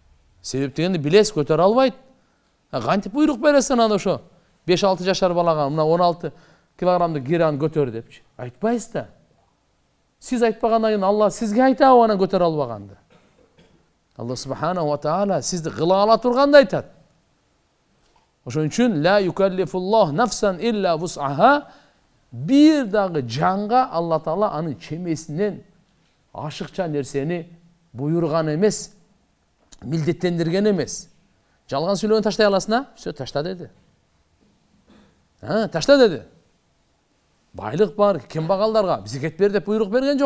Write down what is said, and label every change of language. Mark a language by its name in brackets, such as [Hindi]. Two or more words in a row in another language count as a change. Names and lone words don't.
[Kyrgyz] Себеп дегенди билесиз, көтөрө албайт. Кантип буйрук бересиң аны ошо 5-6 жашар балага мына 16 килограммдык гираны көтөр депчи? Айтпайсыз да. Сиз айтпагандан кийин Алла сизге айтабы анан көтөрө албаганды? Алла [Arabic] سبحانه وتعالى [Kyrgyz] сизди кыла ала турганды айтат. Ошон үчүн [Arabic] لا يكلف الله نفسا إلا وسعها, [Kyrgyz] бир дагы жанга Алла таала анын чемесинен ашыкча нерсени буйруган эмес, милдеттендирген эмес. Жалган сүйлөгөн таштай аласың, всё ташта деди. Ташта деди. Байлык бар, кембагалдарга зекет бер деп буйрук берген жок.